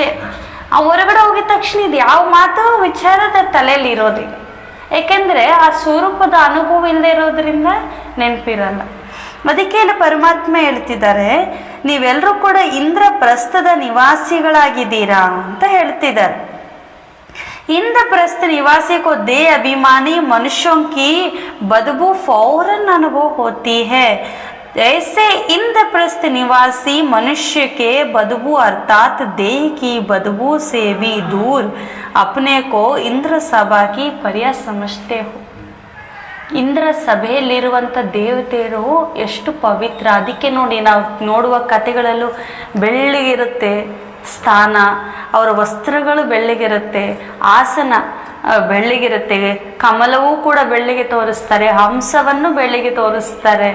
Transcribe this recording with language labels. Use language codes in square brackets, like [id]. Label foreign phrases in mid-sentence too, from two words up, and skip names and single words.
[kn] ಆ ಹೊರಗಡೆ ಹೋಗಿದ ತಕ್ಷಣ ಇದು ಯಾವ ಮಾತು ವಿಚಾರದ ತಲೆಯಲ್ಲಿ ಇರೋದಿಲ್ಲ. ಏಕೆಂದರೆ ಆ ಸ್ವರೂಪದ ಅನುಭವ ಇಲ್ಲದೆ ಇರೋದ್ರಿಂದ ನೆನಪಿರಲ್ಲ. ಅದಕ್ಕೆ ಇಲ್ಲಿ ಪರಮಾತ್ಮ ಹೇಳ್ತಿದ್ದಾರೆ, ನೀವೆಲ್ಲರೂ ಕೂಡ ಇಂದ್ರಪ್ರಸ್ಥದ ನಿವಾಸಿಗಳಾಗಿದ್ದೀರಾ ಅಂತ ಹೇಳ್ತಿದ್ದಾರೆ. [hi] इंद्रप्रस्थ निवासी को दे अभिमानी मनुष्यों की बदबू फौरन अनुभव होती है। ऐसे इंद्रप्रस्थ निवासी मनुष्य के बदबू अर्थात देह की बदबू से भी दूर अपने को इंद्र सभा की पर्या समझते हो। [kn] ಇಂದ್ರ ಸಭೆಯಲ್ಲಿರುವಂಥ ದೇವತೆಯರು ಎಷ್ಟು ಪವಿತ್ರ. ಅದಕ್ಕೆ ನೋಡಿ ನಾವು ನೋಡುವ ಕಥೆಗಳಲ್ಲೂ ಬೆಳ್ಳಗಿರುತ್ತೆ ಸ್ಥಾನ, ಅವರ ವಸ್ತ್ರಗಳು ಬೆಳ್ಳಗಿರುತ್ತೆ, ಆಸನ ಬೆಳ್ಳಗಿರುತ್ತೆ, ಕಮಲವೂ ಕೂಡ ಬೆಳ್ಳಗೆ ತೋರಿಸ್ತಾರೆ, ಹಂಸವನ್ನು ಬೆಳ್ಳಗೆ ತೋರಿಸ್ತಾರೆ.